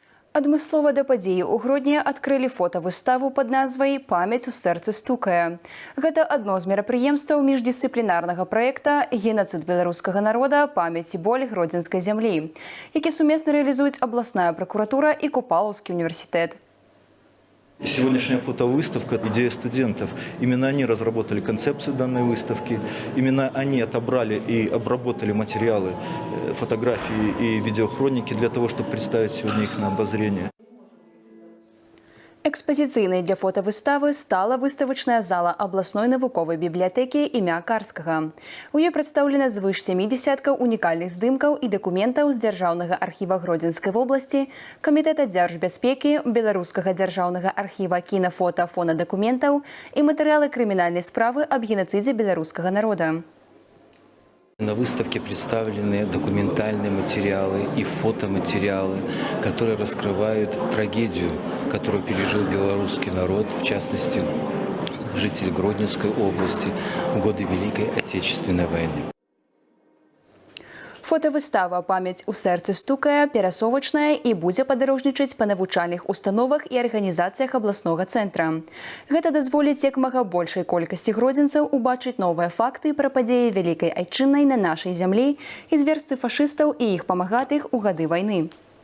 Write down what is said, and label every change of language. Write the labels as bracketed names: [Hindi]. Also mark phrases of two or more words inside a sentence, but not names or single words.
[Belarusian] Адмыслова да падзеі ў Гродні адкрылі фотавыставу пад назвай «Памяць у сэрцы стукае». Гэта адно з мерапрыемстваў міждысцыплінарнага праекта «Генацыд беларускага народа. Памяць і боль гродзенскай зямлі», які сумесна рэалізуюць абласная прокуратура и Купалаўскі университет. [Russian] Сегодняшняя фотовыставка – идея студентов. Именно они разработали концепцию данной выставки. Именно они отобрали и обработали материалы, фотографии и видеохроники для того, чтобы представить сегодня их на обозрение. [Belarusian] Экспазіцыйнай для фотавыставы стала выставачная зала абласной навуковай бібліятэкі імя Карскага. У ёй прадстаўлена звыш 70 унікальных здымкаў і дакументаў з Дзяржаўнага архіва Гродзенскай вобласці, Камітэта дзяржбяспекі, Беларускага дзяржаўнага архіва кінафота фонадакументаў і матэрыялы крымінальнай справы аб геноцидзе беларускага народа. [Russian] На выставке представлены документальные материалы и фотоматериалы, которые раскрывают трагедию, которую пережил белорусский народ, в частности, жители Гродненской области в годы Великой Отечественной войны. [Belarusian] Фотавыстава «Памяць у сэрцы стукае» перасовачная і будзе падарожнічаць па навучальных установах і арганізацыях абласнога цэнтра. Гэта дазволіць як мага большай колькасці гродзенцаў убачыць новыя факты пра падзеі Вялікай Айчыннай на нашай зямлі і зверствы фашыстаў і іх памагатых у гады вайны.